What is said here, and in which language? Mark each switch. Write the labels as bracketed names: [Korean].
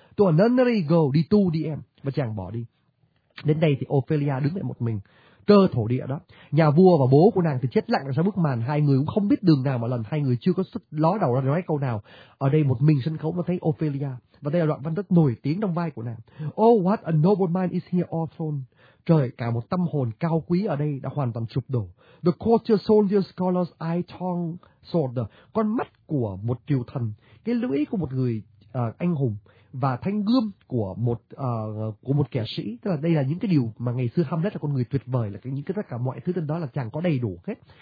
[English] To a nunnery go, [Vietnamese] đi tu đi em. Và chàng bỏ đi. Đến đây thì Ophelia đứng lại một mình. cơ thổ địa đó. Nhà vua và bố của nàng thì chết lặng sau bức màn, hai người cũng không biết đường nào mà lần, hai người chưa có sức ló đầu ra nói câu nào. Ở đây một mình sân khấu mà thấy Ophelia, và đây là đoạn văn rất nổi tiếng trong vai của nàng. [English] Oh, what a noble mind is here all throne. [Vietnamese] Trời, cả một tâm hồn cao quý ở đây đã hoàn toàn sụp đổ. [English] The courtier soldier scholar's eye tongue sword, [Vietnamese] con mắt của một triều thần, cái lưỡi của một người anh hùng, và thanh gươm của một kẻ sĩ. Tức là đây là những cái điều mà ngày xưa Hamlet là con người tuyệt vời, là những cái tất cả mọi thứ trên đó là chẳng có đầy đủ hết.